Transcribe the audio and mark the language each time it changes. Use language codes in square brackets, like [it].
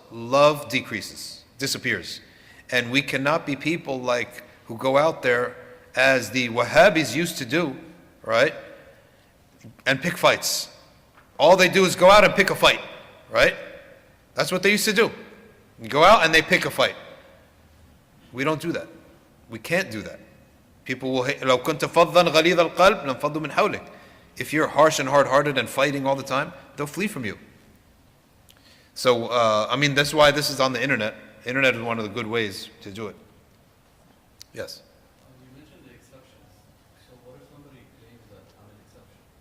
[en] love decreases, disappears. And we cannot be people like who go out there as the Wahhabis used to do, right? And pick fights. All they do is go out and pick a fight, right? That's what they used to do. You go out and they pick a fight. We don't do that. We can't do that. People will hate. [ar] لو كنت فظا غليظ القلب لانفضوا من حولك. [en] If you're harsh and hard-hearted and fighting all the time, they'll flee from you. So, I mean, that's why this is on the internet. Internet is one of the good ways to do it. Yes? You mentioned the exceptions. So what if somebody claims that I'm an exception?